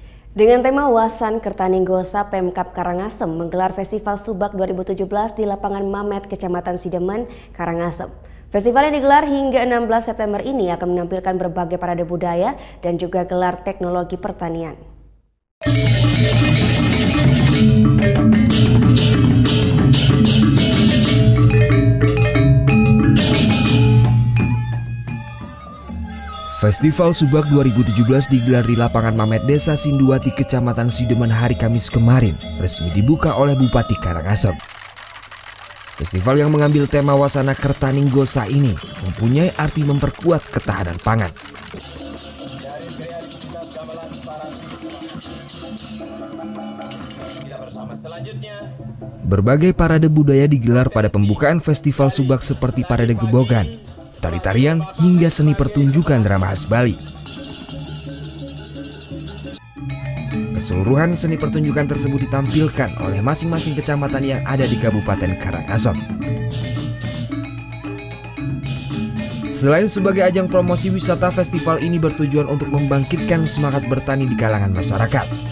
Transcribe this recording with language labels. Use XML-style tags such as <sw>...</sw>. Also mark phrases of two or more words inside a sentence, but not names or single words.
<id>Dengan tema Wasan Kertaninggosa, Pemkab Karangasem menggelar Festival Subak 2017 di lapangan Mamet, Kecamatan Sidemen, Karangasem. Festival yang digelar hingga 16 September ini akan menampilkan berbagai parade budaya dan juga gelar teknologi pertanian. Festival Subak 2017 digelar di lapangan Mamet Desa Sinduati, Kecamatan Sidemen hari Kamis kemarin, resmi dibuka oleh Bupati Karangasem. Festival yang mengambil tema Wasana Kertaninggosa ini mempunyai arti memperkuat ketahanan pangan. Berbagai parade budaya digelar pada pembukaan Festival Subak seperti parade gebogan, tari-tarian hingga seni pertunjukan drama khas Bali. Keseluruhan seni pertunjukan tersebut ditampilkan oleh masing-masing kecamatan yang ada di Kabupaten Karangasem. Selain sebagai ajang promosi wisata, festival ini bertujuan untuk membangkitkan semangat bertani di kalangan masyarakat.</id>